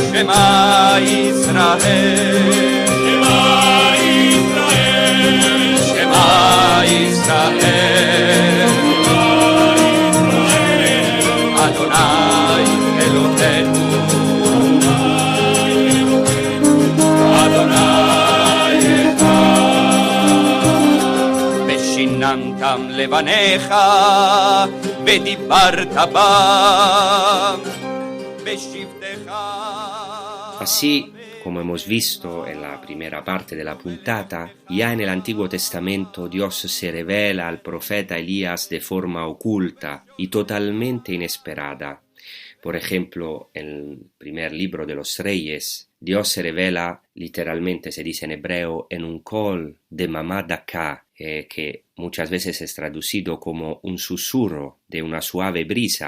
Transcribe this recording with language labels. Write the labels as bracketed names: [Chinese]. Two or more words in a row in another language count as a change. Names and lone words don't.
[Hebrew] שמע ישראל, שמע ישראל, אדוני אלוהינו, ושיננתם לבניך ודיברת בם בשבתך. [Spanish] Así como hemos visto en la primera parte de la puntata, ya en el Antiguo Testamento Dios se revela al profeta Elías de forma oculta y totalmente inesperada, Por ejemplo, en el primer libro de los Reyes, Dios se revela literalmente, se dice en hebreo, en un [Hebrew] קול דממה דקה, [Spanish] que muchas veces es traducido como un susurro de una suave brisa.